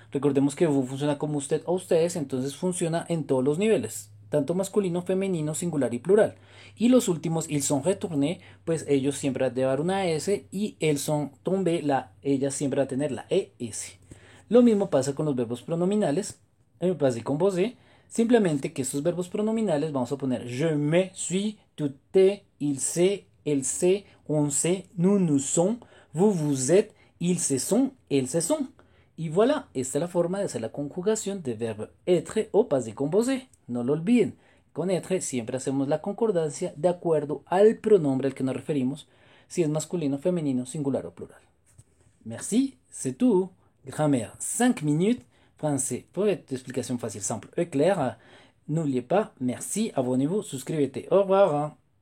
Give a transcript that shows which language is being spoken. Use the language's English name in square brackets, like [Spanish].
[Spanish] Recordemos que vous funciona como usted o ustedes. Entonces funciona en todos los niveles. Tanto masculino, femenino, singular y plural. Y los últimos, [French] ils sont retournés, [Spanish] pues ellos siempre van a llevar una S. Y [French] elles sont tombés, [Spanish] ellas siempre van a tener la ES. Lo mismo pasa con los verbos pronominales. [French] En passé composé. [Spanish] Simplemente que estos verbos pronominales vamos a poner [French] je me suis, tu te, il se, elle se, on se, nous sommes, vous êtes, ils se sont, [Spanish] elles se sont. Y voilà, esta es la forma de hacer la conjugación de verbo être o passé composé. No lo olviden. Con être siempre hacemos la concordancia de acuerdo al pronombre al que nos referimos, si es masculino, femenino, singular o plural. [French] Merci, c'est tout. Grammaire 5 minutes. Français pour être explication facile, simple et claire. N'oubliez pas, merci, abonnez-vous, souscrivez-vous. Au revoir.